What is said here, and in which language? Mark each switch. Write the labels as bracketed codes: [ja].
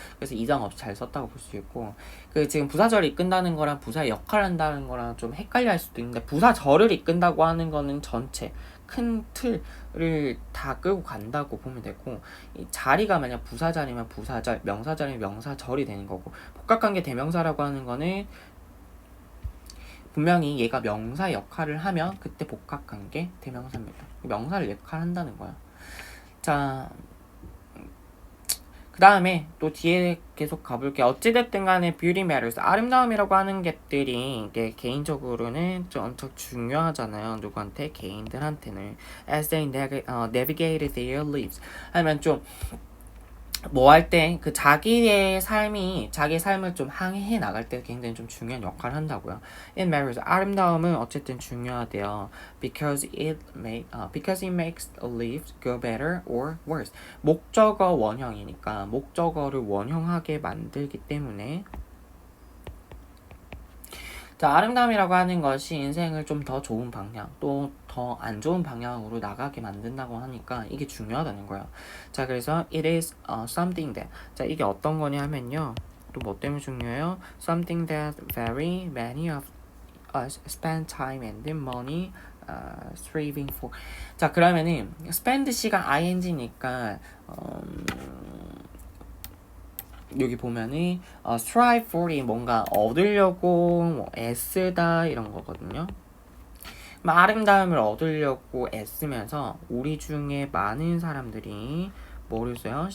[ko] 그래서 이장 없이 잘 썼다고 볼 수 있고, 지금 부사절을 이끈다는 거랑 부사의 역할을 한다는 거랑 좀 헷갈려 할 수도 있는데, 부사절을 이끈다고 하는 거는 전체 큰 틀을 다 끌고 간다고 보면 되고, 이 자리가 만약 부사자리면 부사절, 명사자리면 명사절이 되는 거고, 복합관계 대명사라고 하는 거는 분명히 얘가 명사 역할을 하면 그때 복합관계 대명사입니다. 명사를 역할한다는 거야. 자, 그 다음에 또 뒤에 계속 가볼게요. 어찌됐든 간에 [en] beauty matters, [ko] 아름다움이라고 하는 것들이 이게 개인적으로는 좀 엄청 중요하잖아요. 누구한테? 개인들한테는. [en] as they navigate their lives, [ko] 하면 좀 뭐 할 때 그 자기의 삶을 좀 항해해 나갈 때 굉장히 좀 중요한 역할을 한다고요. [en] In marriage [ko] 아름다움은 어쨌든 중요하대요. [en] Because it makes a life go better or worse. [ko] 목적어 원형이니까 목적어를 원형하게 만들기 때문에 자, 아름다움이라고 하는 것이 인생을 좀 더 좋은 방향, 또 더 안 좋은 방향으로 나가게 만든다고 하니까 이게 중요하다는 거예요. 자, 그래서 [en] it is something that. [ko] 자, 이게 어떤 거냐 하면요. 또 뭐 때문에 중요해요? [en] Something that very many of us spend time and money striving for. [ko] 자, 그러면은 spend 시가 ing니까 여기 보면은 strive for이 뭔가 얻으려고 뭐 애쓰다 이런 거거든요. 아름다움을 얻으려고 애쓰면서 우리 중에 많은 사람들이 뭐를 써요?